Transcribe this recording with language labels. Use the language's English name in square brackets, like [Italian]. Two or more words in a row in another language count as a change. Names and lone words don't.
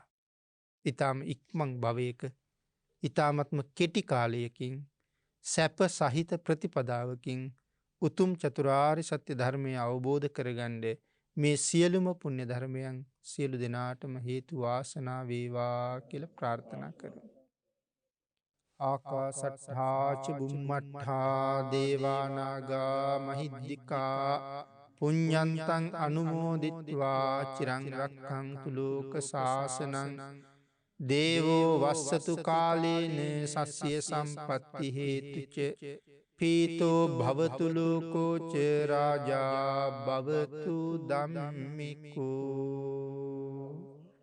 [Sinhala] ඊටාම ඉක්මන් භවයක ඊටාමත්ම කෙටි කාලයකින් සැප සහිත ප්‍රතිපදාවකින් උතුම් චතුරාර්ය සත්‍ය ධර්මය අවබෝධ කරගන්න මේ සියලුම පුුණ්‍ය ධර්මයන් සියලු දෙනාටම හේතු වාසනා වේවා කියල ප්‍රාර්ථනා කරමු. [Pali] ආකාසට්හාච බුම්මට්හා දේවානාගා මහිද්දිිකා පුඤ්ඥන්තන් අනුමෝදිත්වා චිරංරක්කං තුලෝක ශාසනං දේවෝ වස්සතු කාලේන සස්්‍ය සම්පත්ති හේතුච පීතෝ භවතුලෝකෝච රාජා භවතු දම්මිකෝ